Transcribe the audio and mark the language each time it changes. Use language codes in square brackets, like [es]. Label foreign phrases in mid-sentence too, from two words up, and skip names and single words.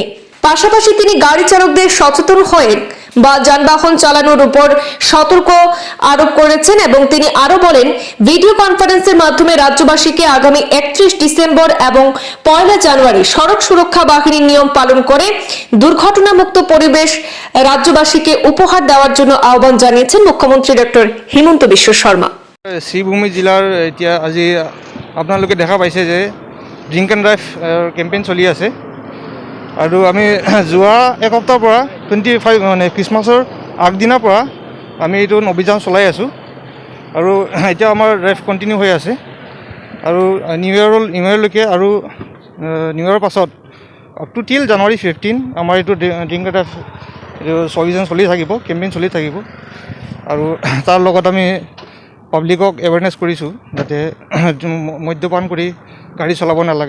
[bn] পাশাপাশি তিনি গাড়ি চালকদের সচেতন হয়ে বা যানবাহন চালানোর উপর সতর্ক আরোপ করেছেন এবং তিনি আরো বলেন, [en] video conference [bn] মাধ্যমে রাজ্যবাসীকে আগামী 31 ডিসেম্বর এবং 1 জানুয়ারি সড়ক সুরক্ষা বাহিনীর নিয়ম পালন করে দুর্ঘটনামুক্ত পরিবেশ রাজ্যবাসীকে উপহার দেওয়ার জন্য আহ্বান জানিয়েছেন মুখ্যমন্ত্রী ডক্টর হিমন্ত বিশ্ব শর্মা। [as] শ্রীভূমি জেলার এতিয়া আজি আপোনালোকে দেখা পাইছে যে [en] drink and drive campaign [as] চলি আছে আৰু আমি যোৱা এক সপ্তাহৰ পৰা 25 মানে খ্ৰীষ্টমাছৰ আগদিনাৰ পৰা আমি এইটো অভিযান চলাই আছোঁ আৰু এতিয়া আমাৰ [en] drive continue [as] হৈ আছে আৰু [en] new year [as] আৰু [en] new year [as] পাছত [en] up to till January 15 [as] আমাৰ এইটো [en] drink and drive [as] এইটো অভিযান চলি থাকিব, কেম্পেইন চলি থাকিব আৰু তাৰ লগত আমি পাব্লিকক এৱাৰনেছ কৰিছোঁ যাতে মদ্যপান কৰি গাড়ী চলাব নালাগে।